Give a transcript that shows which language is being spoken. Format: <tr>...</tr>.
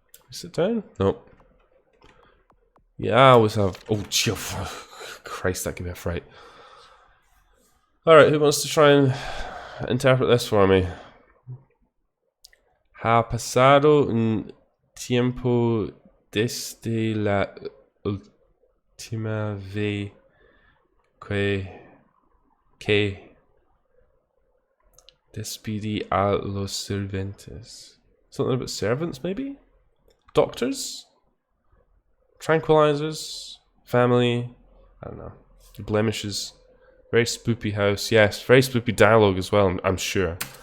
<en>Sit down? Nope. Yeah, I always have. Oh, Christ, that gave me a fright. Alright, who wants to try and interpret this for me?</en> <es>Ha pasado un tiempo desde la última vez que despedí a los serventes.</es> <en>Something about servants, maybe? Doctors? Tranquilizers? Family? I don't know. Blemishes. Very spoopy house. Yes, very spoopy dialogue as well, I'm sure.</en>